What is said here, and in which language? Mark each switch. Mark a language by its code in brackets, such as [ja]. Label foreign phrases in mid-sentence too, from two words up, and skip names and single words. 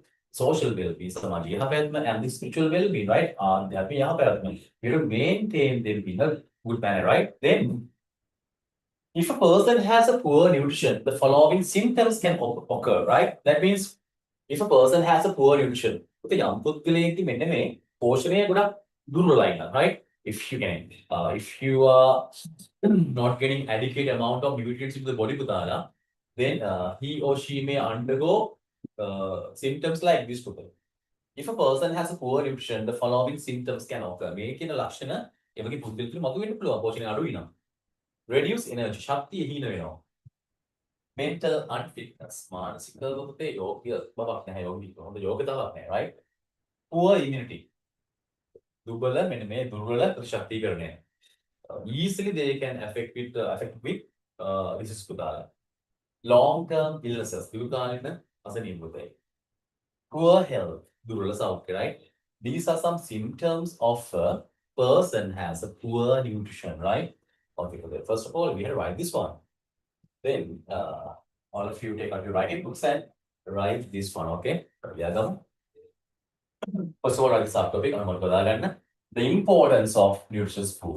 [en] Social well-being, and the spiritual well-being, right? We have to maintain them in a good manner, right? Then, if a person has a poor nutrition, the following symptoms can occur, right? That means if a person has a poor nutrition, [si] යම් පුද්ගලයෙක්ගේ මෙන්න මේ පෝෂණය ගොඩක් දුර්වලයි නම්, [en] right? If you are not getting adequate amount of nutrients into the body, then he or she may undergo symptoms like this. If a person has a poor nutrition, the following symptoms can occur. [si] මේ කියන ලක්ෂණ එවගේ පුද්ගලයෙකුට මතුවෙන්න පුළුවන් පෝෂණය අඩු වෙනවා. [en] Reduce energy, [si] ශක්තිය හීන වෙනවා. [en] Mental unfitness, [si] මානසික යෝග්‍ය බවක් නැහැ, හොඳ යෝග්‍යතාවක් නැහැ, [en] right? Poor immunity, [si] දුර්වල මෙන්න මේ දුර්වල ප්‍රතිශක්තිකරණය. [en] Easily they can affect with disease පුතාලා. Long term illnesses, [si] දීර්ඝකාලීන අසනීප. [en] Poor health, [si] දුර්වල සෞඛ්‍ය, [en] right? These are some symptoms of a person has a poor nutrition, right? Okay, first of all, we have to write this one. Then all of you take out your writing books and write this one, okay? First of all, write the subtopic. The importance of nutritious food.